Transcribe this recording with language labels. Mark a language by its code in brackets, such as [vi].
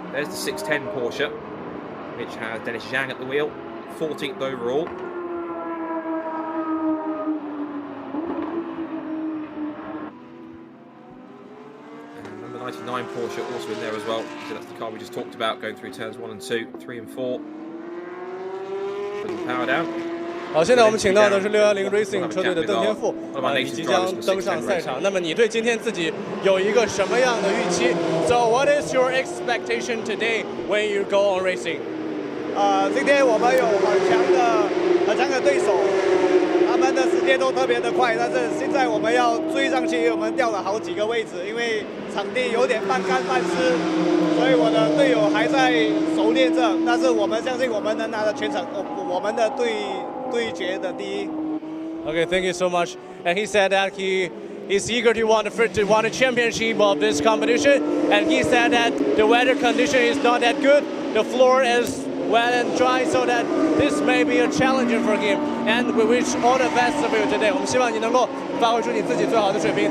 [en] There's the 610 Porsche, which has Dennis Zhang at the wheel, 14th overall. And number 99 Porsche also in there as well. So that's the car we just talked about, going through turns 1 and 2, 3 and 4. Putting the power down. [zh] 好，现在我们请到的是610 Racing 车队的邓天赋，你即将登上赛场。那么你对今天自己有一个什么样的预期 [en] ？So what is your expectation today when you go on racing? [zh] 今天我们有很强的对手，他们的时间都特别的快，但是现在我们要追上去，我们掉了好几个位置，因为场地有点半干半湿，所以我的队友还在熟练着，但是我们相信我们能拿到全场我们的对决的第一。 [en] Okay, thank you so much. And he said that he is eager to want a championship of this competition, and he said that the weather condition is not that good, the floor is wet and dry, so that this may be a challenge for him. And we wish all the best for you today. [zh] 我们希望你能够发挥出你自己最好的水平。